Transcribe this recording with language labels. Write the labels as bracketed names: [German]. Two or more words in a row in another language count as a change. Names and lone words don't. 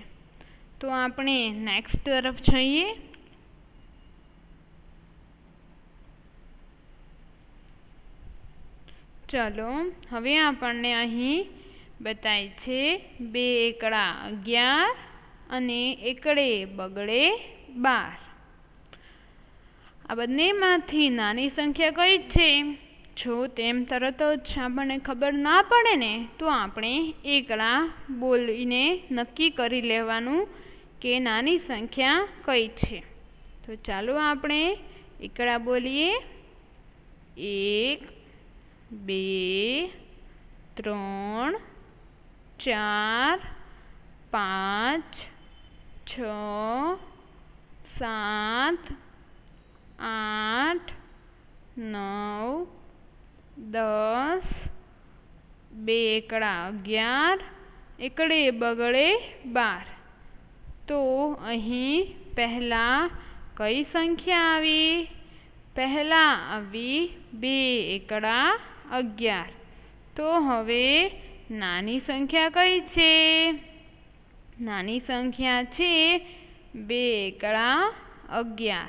[Gujarati] તો આપણે નેક્સ્ટ તરફ જઈએ। ચલો હવે આપણે અહીં બતાય છે 2 એકડા 11 અને એકડે બગડે 12। આ બંનેમાંથી નાની સંખ્યા કઈ છે? જો તેમ તરત જ આપણે ખબર ના પડે ને તો આપણે એકડા બોલીને નક્કી કરી લેવાનું કે નાની સંખ્યા કઈ છે। તો ચાલો આપણે એકડા બોલીએ। 1 2 3 4 5 6 7 8 9 10 2 એકડા 11 એકડે બગડે 12। તો અહીં પહેલા કઈ સંખ્યા આવી? પહેલા આવી 2 એકડા 11। તો હવે નાની સંખ્યા કઈ છે? નાની સંખ્યા છે 2 એકડા 11।